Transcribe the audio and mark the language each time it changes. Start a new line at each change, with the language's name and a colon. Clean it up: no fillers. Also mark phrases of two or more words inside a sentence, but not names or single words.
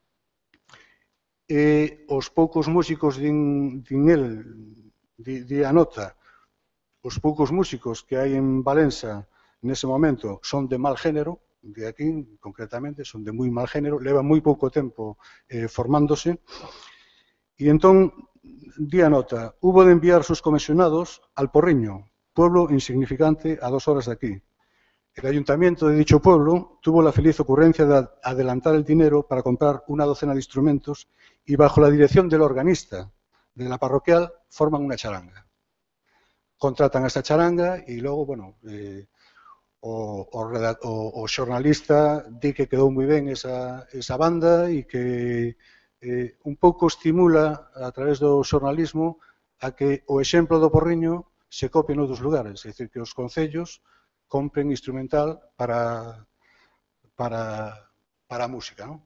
Galician: e os poucos músicos di a nota, os poucos músicos que hai en Valença nese momento son de mal género, de aquí concretamente son de moi mal género, levan moi pouco tempo formándose e entón di a nota,
Spanish: hubo de enviar sus comisionados al Porriño, pueblo insignificante a 2 horas de aquí. El ayuntamiento de dicho pueblo tuvo la feliz ocurrencia de adelantar el dinero para comprar una docena de instrumentos y bajo la dirección del organista de la parroquial forman una charanga. Contratan a esta charanga y luego, bueno,
Galician: o xornalista di que quedou moi ben esa banda e que un pouco estimula a través do xornalismo a que o exemplo do Porriño se copie noutros lugares, é dicir, que os concellos compren instrumental para a música, non?